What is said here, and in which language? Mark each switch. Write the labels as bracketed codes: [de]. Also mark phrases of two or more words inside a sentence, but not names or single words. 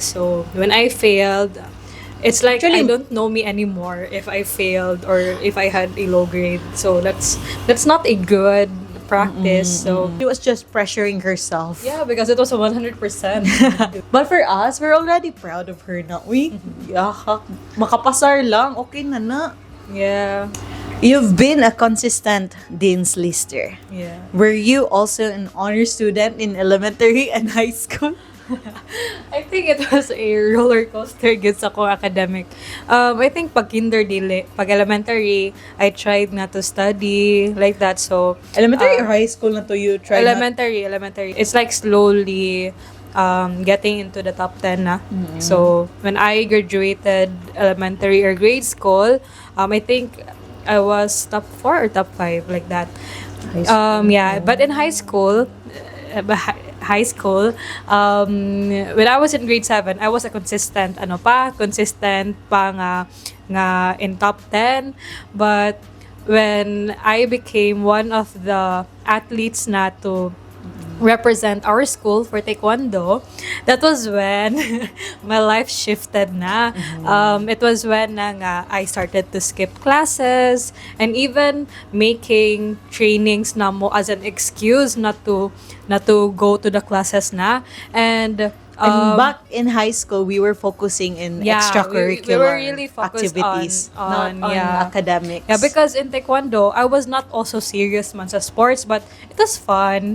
[en] So when I failed, it's like Actually- I don't know me anymore if I failed or if I had a low grade. So that's not a good practice. So She was just pressuring herself. yeah, because it was a 100%. But for us, we're already proud of her, not we? Yeah, [ceb] makapasar lang, okay na. [en] Yeah. You've been a consistent Dean's Lister. Yeah. Were you also an honor student in elementary and high school? I think it was a roller coaster [ceb] gets ako [en] academic. I think pag pag elementary, I tried not to study like that. So Elementary or high school na to you try elementary. It's like slowly getting into the top 10 na. So when I graduated elementary or grade school, I think I was top 4 or top 5 like that. Yeah, but in high school, when I was in grade 7, I was a consistent [ceb] pa nga [en] in top 10. But when I became one of the athletes na to represent our school for taekwondo, that was when my life shifted na. It was when [ceb] na nga [en] I started to skip classes and even making trainings na mo as an excuse not to go to the classes na. And back in high school, we were focusing in extracurricular we were really focused activities, on not on academics. Yeah, because in taekwondo, I was not also serious [ceb] man sa [en] sports, but it was fun.